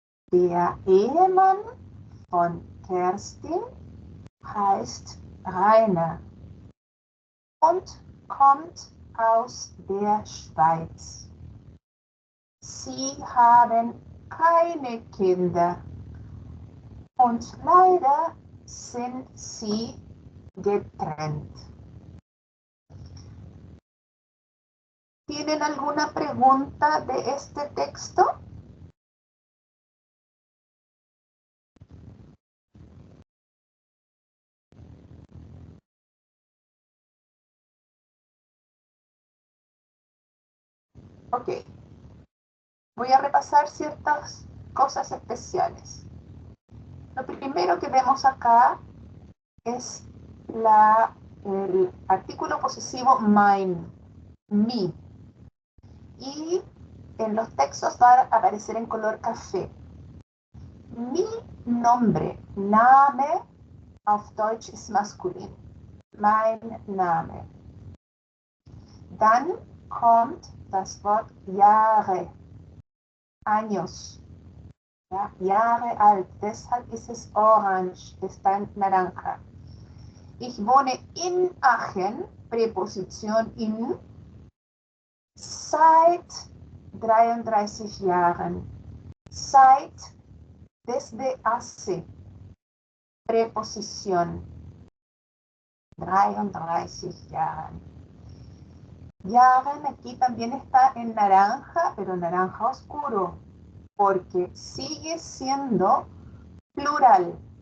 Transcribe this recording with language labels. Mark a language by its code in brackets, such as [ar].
[de] Der Ehemann von Kerstin heißt Rainer und kommt aus der Schweiz. Sie haben keine Kinder und leider sind sie getrennt. [es] ¿Tienen alguna pregunta de este texto? Ok. Voy a repasar ciertas cosas especiales. Lo primero que vemos acá es el artículo posesivo mein, mi. Y en los textos va a aparecer en color café. Mi nombre, [de] Name, auf Deutsch ist maskulin. Mein Name. Dann kommt das Wort Jahre, años. Ja, Jahre alt, deshalb ist es orange, [es] está en naranja. [de] Ich wohne in Aachen, Präposition in, seit 33 Jahren. [es] Seit, desde hace, preposición, 33 Jahren. Jahren aquí también está en naranja, pero naranja oscuro, porque sigue siendo plural.